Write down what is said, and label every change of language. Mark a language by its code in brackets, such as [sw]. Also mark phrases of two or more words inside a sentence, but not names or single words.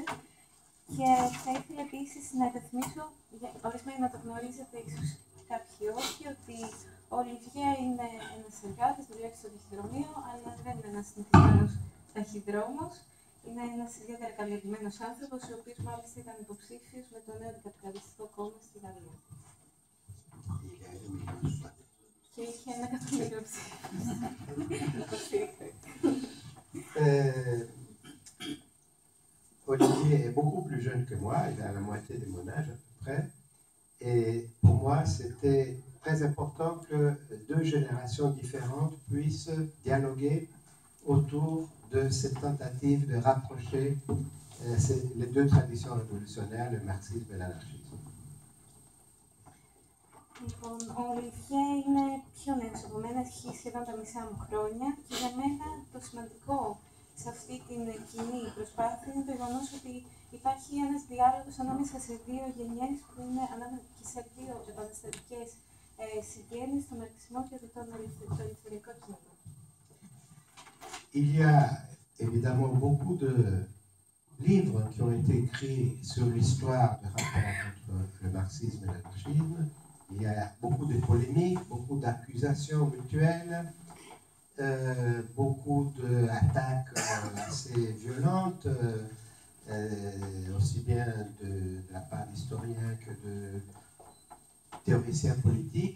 [el] Και θα ήθελα επίσης να υπενθυμίσω, ορισμένοι να το γνωρίζετε, ίσως κάποιοι όχι, ότι ο Ολιβιέ είναι ένας εργάτης, δουλεύει στο ταχυδρομείο, αλλά δεν είναι ένας συνηθισμένος ταχυδρόμος. Είναι ένας ιδιαίτερα καλλιεργημένος άνθρωπος, ο οποίος μάλιστα ήταν υποψήφιος με το νέο αντικαπιταλιστικό κόμμα στη Γαλλία. Και είχε 1 εκατομμύριο ψήφους. [fr] Olivier est beaucoup plus jeune que moi, il a la moitié de mon âge à peu près. Et pour moi, c'était très important que 2 générations différentes puissent dialoguer autour de cette tentative de rapprocher les 2 traditions révolutionnaires, le marxisme et l'anarchisme. [el] Λοιπόν, ο Ολιβιέ είναι πιο νέος από μένα, έχει σχεδόν τα μισά μου χρόνια και για μένα το σημαντικό σε αυτή την κοινή προσπάθεια είναι το γεγονός ότι υπάρχει ένας διάλογος ανάμεσα σε 2 γενιές που είναι και σε 2 επαναστατικές συγγένειες, τον μαρξισμό και το ελευθερικό κίνημα. [fr] Il y a évidemment beaucoup de livres qui ont été écrits sur l'histoire du rapport entre le marxisme et l'anarchisme. Il y a beaucoup de polémiques, beaucoup d'accusations mutuelles, beaucoup d'attaques assez violentes, aussi bien de la part d'historiens que de théoriciens politiques.